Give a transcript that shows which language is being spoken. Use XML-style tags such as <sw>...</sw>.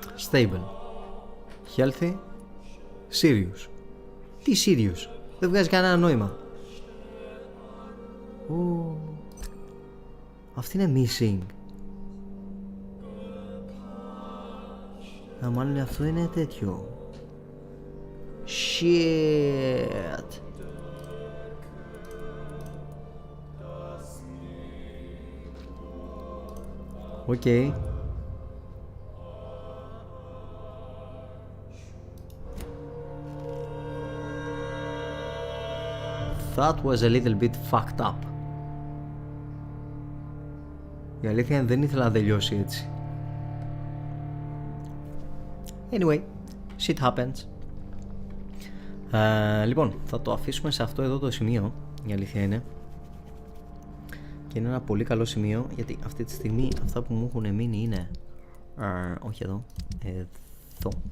<en>Stable, healthy, serious.</en> <el>Τι serious? Δεν βγάζει κανένα νόημα. Αυτή είναι missing. Μάλλον αυτό είναι τέτοιο.</el> <en>Shit. Okay. That was a little bit fucked up.</en> <el>Η αλήθεια είναι δεν ήθελα να τελειώσει έτσι.</el> <en>Anyway, shit happens.</en> <el>Λοιπόν, θα το αφήσουμε σε αυτό εδώ το σημείο. Η αλήθεια είναι. Και είναι ένα πολύ καλό σημείο, γιατί αυτή τη στιγμή αυτά που μου έχουν μείνει είναι όχι εδώ, εδώ.</el>